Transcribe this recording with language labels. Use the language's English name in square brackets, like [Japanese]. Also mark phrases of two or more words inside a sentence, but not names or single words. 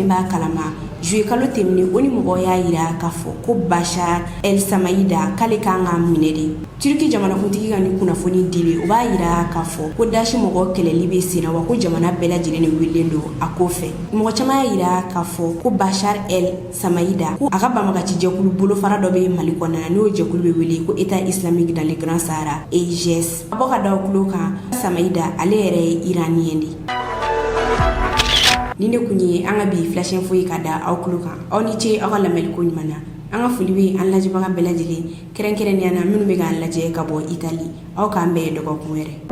[Bambara] b'a kalama juillet kalo tɛmɛnen o ni mɔgɔw y'a yira k'a fɔ ko Bashar El Samaida k'ale kan ka minɛ de Turki jamanakuntigi ka ni kunnafoni dili o b'a yira k'a fɔ ko Daesh mɔgɔ kɛlɛli bɛ sen na wa ko jamana bɛɛ lajɛlen de wililen don a ko fɛ mɔgɔ caman y'a yira k'a fɔ ko Bashar El Samaida ko a ka banbagaci jɛkulu bolofara dɔ bɛ Mali kɔnɔna na n'o jɛkulu bɛ wele ko État islamique dans le Grand Sahara EIGS a bɔ ka da o kulo kan Samaida ale yɛrɛ ye iranien de ni ne kun ye an ka bi [French] flash info [Bambara] ye ka da aw kulo kan aw ni ce aw ka lamɛnni ko ɲuman na an ka foli bɛ an lajɛbaga bɛɛ lajɛlen kɛrɛnkɛrɛnnenya na minnu bɛ k'an lajɛ ka bɔ Italie aw k'an bɛɛ dɔgɔkun wɛrɛ.